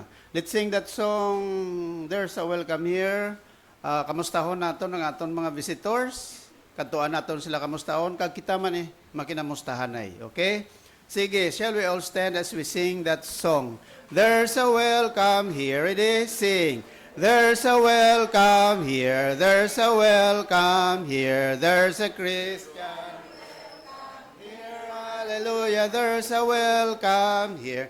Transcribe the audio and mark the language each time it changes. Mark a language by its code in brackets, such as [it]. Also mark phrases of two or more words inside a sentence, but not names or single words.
[en] Let's sing that song, There's a Welcome Here. [hil] Kamustahon naton ang aton mga visitors. Katuan naton sila kamustahon. Kag kita man makinamustahan ay. [en] Okay? Sige, shall we all stand as we sing that song? There's a welcome here. It is sing. There's a welcome here. There's a welcome here. There's a Christian. Hallelujah, there's a welcome here.